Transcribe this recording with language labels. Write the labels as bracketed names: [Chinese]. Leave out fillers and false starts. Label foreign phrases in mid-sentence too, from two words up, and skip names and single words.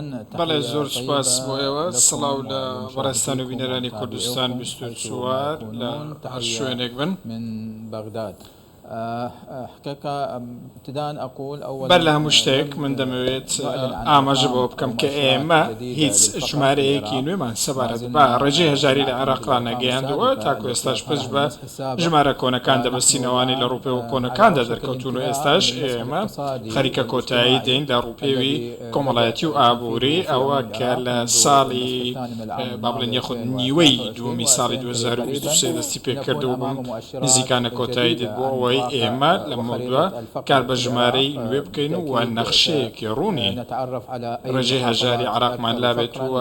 [Central Kurdish] بەڵێ زۆر سپاس بۆ ئێوە. سڵاو لە بەڕێستان و بینەرانی کوردستان 24 لە هەر شوێنێک بن [Arabic] من بغداد. حقيقة ابتداء أقول أولا [Central Kurdish] بەر لە هەموو شتێک من دەمەوێت ئاماژە بۆ بکەم کە ئێمە هیچ ژمارەیەکی نوێمان سەبارەت بە ڕێژەی هەژاری لە عێراقدا نەگەیاندووە. تاکو ئێستاش پشت بە ژمارە کۆنەکان دەبەستینەوەی لە ڕووپێوە کۆنەکاندا دەرکەوتون و ئێستاش ئێمە خەریکە کۆتایی دێین لە ڕووپێوی کۆمەڵایەتی و ئابووری ئەوە کە لە ساڵی با بڵێن یەخود نیوەی دووەمی ساڵی 2023 دەستی پێکردەوە بووم نزیکانە کۆتایی دێت بۆ ئەوەی ئێمە لە مەودووە کار بە ژمارەی نوێ بکەین و نەخشەیەکی ڕوونی ڕێژەی هەژاری عێراقمان لابێتوە.